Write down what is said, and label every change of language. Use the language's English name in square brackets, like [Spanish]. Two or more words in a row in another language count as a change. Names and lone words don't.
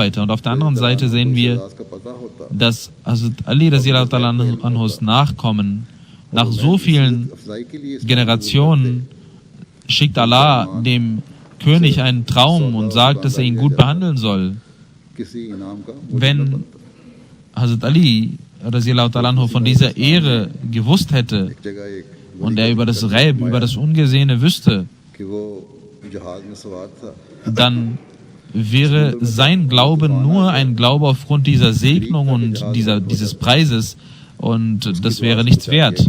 [German] Und auf der anderen Seite sehen wir, dass Ali [Arabic] رضي الله تعالى عنه [German] Nachkommen nach so vielen Generationen schickt Allah dem König einen Traum und sagt, dass er ihn gut behandeln soll. Wenn Hazrat Ali [Arabic] رضي الله تعالى عنه [German] von dieser Ehre gewusst hätte und er über das Ghaib, über das Ungesehene wüsste, dann wäre sein Glaube nur ein Glaube aufgrund dieser Segnung und dieses Preises, und das wäre nichts wert.